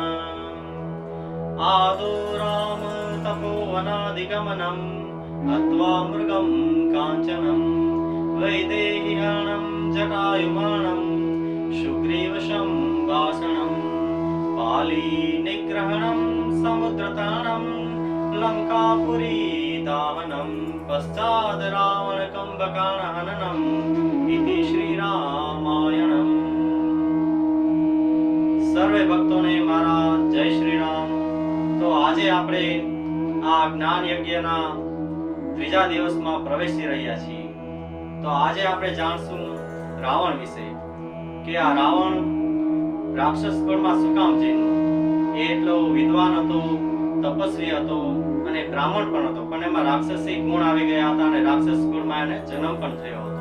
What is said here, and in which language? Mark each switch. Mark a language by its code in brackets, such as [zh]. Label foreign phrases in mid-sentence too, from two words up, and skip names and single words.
[sa] आदो राम तपोवनादिगमनम् हत्वा मृगं काञ्चनं वैदेह्यनं जटायुमानं सुग्रीवशं वासनं पाली निग्रहणं समुद्रतरणं लंकापुरी दाहनं पश्चाद रावण कंभकर्ण हननम् इति श्री रामायणम्। [gu] સર્વે ભક્તોને મારા જય શ્રી રામ। तो આજે આપણે આ જ્ઞાન યજ્ઞના ત્રીજા દિવસમાં પ્રવેશી રહ્યા છીએ। તો આજે આપણે જાણશું રાવણ વિશે કે આ રાવણ રાક્ષસ કુળમાં શું કામ જન્મ્યો। એ એટલો વિદ્વાન હતો, તપસ્વી હતો અને બ્રાહ્મણ પણ હતો, પણ એમાં રાક્ષસી ગુણ આવી ગયા હતા અને રાક્ષસ કુળમાં એને જન્મ પણ થયો હતો।